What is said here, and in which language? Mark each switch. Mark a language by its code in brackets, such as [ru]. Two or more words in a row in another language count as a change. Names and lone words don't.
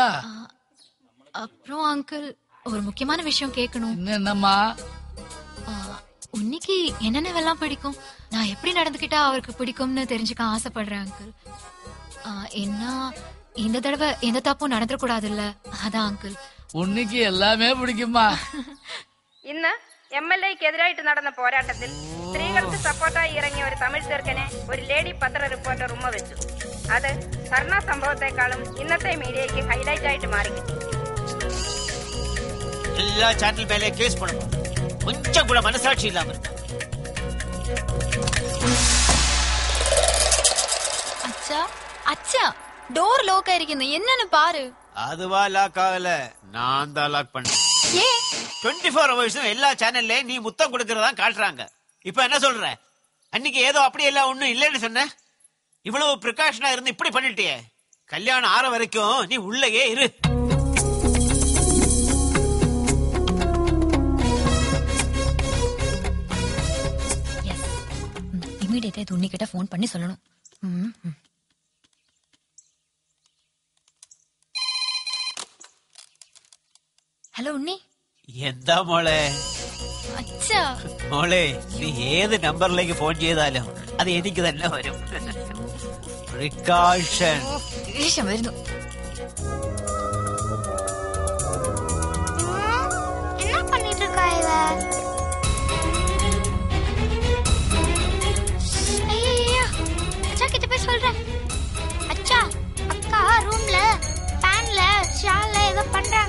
[ta] அப்புறம் அங்கிள் ஒரு முக்கியமான விஷயம் கேட்கணும். என்னம்மா? உன்னிக்கு என்னென்னவெல்லாம் பிடிக்கும், நான் எப்படி நடந்துக்கிட்டா அவருக்கு பிடிக்கும்னு தெரிஞ்சுக்க ஆசைப்படுறேன் அங்கிள். என்ன இந்த தடவை எந்த தப்பும் நடந்துடக்கூடாதுல்ல, அதான் அங்கிள். உன்னிக்கு எல்லாமே பிடிக்குமா? [ml] ഇന്ന് MLA-ക്ക് എതിരായിട്ട് നടന്ന പോരാട്ടത്തിൽ സ്ത്രീകൾക്ക് സപ്പോർട്ടായി ഇറങ്ങിയ ഒരു തമിഴ് ചെറുക്കനെ ഒരു ലേഡി പത്ര റിപ്പോർട്ടർ ഉമ്മ വെച്ചു. അത് ധർണ സംഭവത്തെക്കാളും ഇന്നത്തെ മീഡിയയ്ക്ക് ഹൈലൈറ്റ് ആയിട്ട് മാറി. [ta] எல்லா சேனல் மேலே கேஸ் போடணம், கொஞ்சம் கூட மனசாட்சி இல்லாம. அச்சா அச்சா, டோர் லாக் ஆயிருக்குன்னு என்னன்னு பாரு. அதுவா லாக் ஆகல, நான் தான் லாக் பண்ணேன். 24 hours எல்லா சேனல்ல நீ முத்தம் கொடுக்கறதா காட்டுறாங்க. இப்ப என்ன சொல்ற? அன்னைக்கு ஏதோ அப்படி எல்லாம் ஒண்ணும் இல்லைன்னு சொன்ன. இவ்வளவு பிரிகாஷனா இருந்து இப்படி பண்ணிட்டியே. கல்யாணம் ஆற வரைக்கும் நீ உள்ளேயே இரு. இமீடியட்டா இது உன்னிக்கிட்ட போன் பண்ணி சொல்லணும். [ml] ഹലോ ഉണ്ണി. എന്താ മോളെ? അച്ഛാ മോളെ, നീ ഏത് നമ്പറിലേക്ക് ഫോൺ ചെയ്താലും അത് എനിക്ക് തന്നെ വരും. പ്രിക്കാഷൻ. വരുന്നു. [ta] என்ன பண்ணிட்டு இருக்கா இவ? ஐயா அச்சா கிட்ட போய் சொல்றேன். அச்சா அக்கா ரூம்ல ஃபேன்ல ஷால்ல ஏதோ பண்றாங்க.